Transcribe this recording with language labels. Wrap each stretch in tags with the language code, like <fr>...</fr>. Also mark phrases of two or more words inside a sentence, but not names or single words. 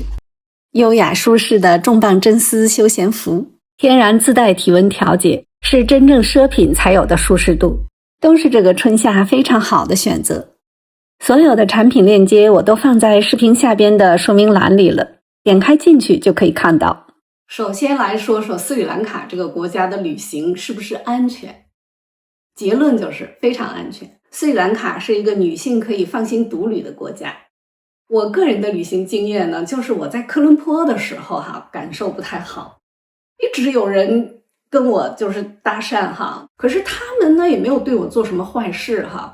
<zh>優雅舒適的重磅真絲休閒服，天然自帶體溫調節，是真正奢品才有的舒適度，都是這個春夏非常好的選擇。所有的產品鏈接我都放在視頻下邊的說明欄裡了，點開進去就可以看到。首先來說說斯里蘭卡這個國家的旅行是不是安全？結論就是非常安全。斯里蘭卡是一個女性可以放心獨旅的國家。我個人的旅行經驗呢，就是我在科倫坡的時候感受不太好，一直有人跟我就是搭讪哈，可是他们呢也没有对我做什麼壞事哈。</zh>